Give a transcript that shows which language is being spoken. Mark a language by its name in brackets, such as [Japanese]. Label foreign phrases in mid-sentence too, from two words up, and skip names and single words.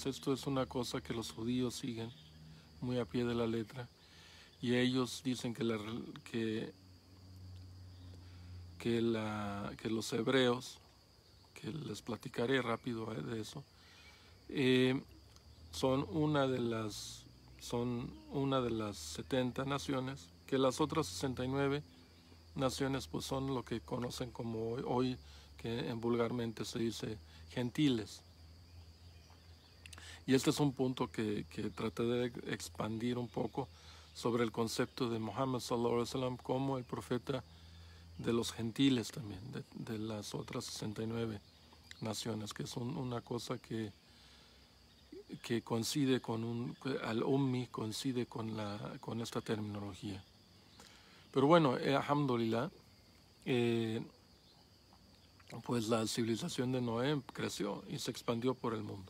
[Spanish] Esto es una cosa que los judíos siguen muy a pie de la letra, y ellos dicen que los hebreos, que les platicaré rápido de eso, son una de las 70 naciones, que las otras 69 naciones pues son lo que conocen como hoy, que vulgarmente se dice gentiles. Y este es un punto que traté de expandir un poco sobre el concepto de Muhammad [Arabic] صلى الله عليه وسلم [Spanish] como el profeta de los gentiles también, de las otras 69 naciones, que es una cosa que coincide al-Ummi coincide con esta terminología. Pero bueno, alhamdulillah, pues la civilización de Noé creció y se expandió por el mundo.